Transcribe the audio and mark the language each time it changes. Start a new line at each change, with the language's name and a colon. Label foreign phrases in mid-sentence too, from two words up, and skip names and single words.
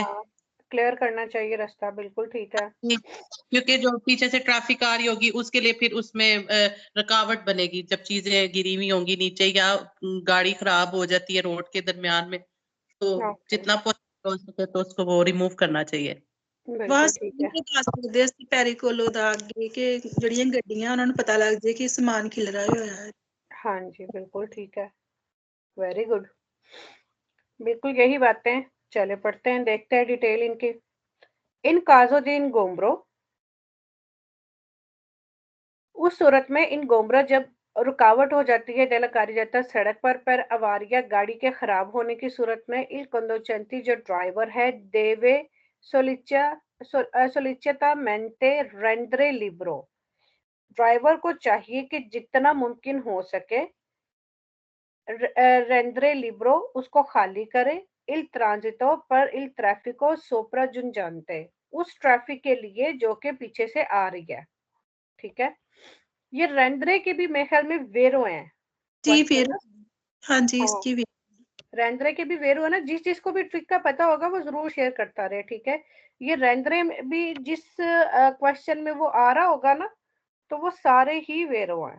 Hindi: क्लियर करना चाहिए रास्ता, बिल्कुल ठीक है। क्योंकि जो पीछे से ट्रैफिक आ रही होगी उसके लिए फिर उसमें रुकावट बनेगी जब चीजें गिरी हुई होंगी नीचे या गाड़ी खराब हो जाती है रोड के दरमियान में, तो जितना पॉसिबल हो सके तो उसको वो रिमूव करना चाहिए। बिल्कुल ठीक है।
Punjabi: ਦੱਸ ਸਕਦੇ ਅਸੀਂ ਪੈਰੀ ਕੋਲੋਂ ਦਾ ਅੱਗੇ ਕਿ ਜਿਹੜੀਆਂ ਗੱਡੀਆਂ ਉਹਨਾਂ ਨੂੰ ਪਤਾ ਲੱਗ ਜੇ ਕਿ ਸਮਾਨ ਖਿਲਰਾ ਹੋਇਆ ਹੈ।
Hindi: हाँ जी, बिल्कुल ठीक है,
English: very good,
Hindi: बिल्कुल यही बातें। चले पढ़ते हैं, देखते हैं डिटेल इनकी।
Italian: in caso di ingombro,
Hindi: उस सूरत में
Italian: in ingombro
Hindi: जब रुकावट हो जाती है
Italian: della carreggiata
Hindi: सड़क पर अवारिया गाड़ी के खराब होने की सूरत में
Italian: il conducente
Hindi: जो ड्राइवर है deve
Italian: sollecitamente rendere libero,
Hindi: ड्राइवर को चाहिए कि जितना मुमकिन हो सके
Italian: rendere libero
Hindi: उसको खाली करे
Italian: il transito
Hindi: पर
Italian: il traffico sopraggiungente,
Hindi: उस ट्रैफिक के लिए जो कि पीछे से आ रही है। ठीक है, ये रेंद्रे के भी मेरे ख्याल में वेरो हैं। जी क्वेश्चन फिर ना? हाँ जी हाँ, इसकी भी रेंद्रे के भी वेरो है ना। जिसको भी ट्रिक का पता होगा वो जरूर शेयर करता रहे, ठीक है। ये रेंद्रे में भी जिस क्वेश्चन में वो आ रहा होगा ना, तो वो सारे ही वेरो हैं।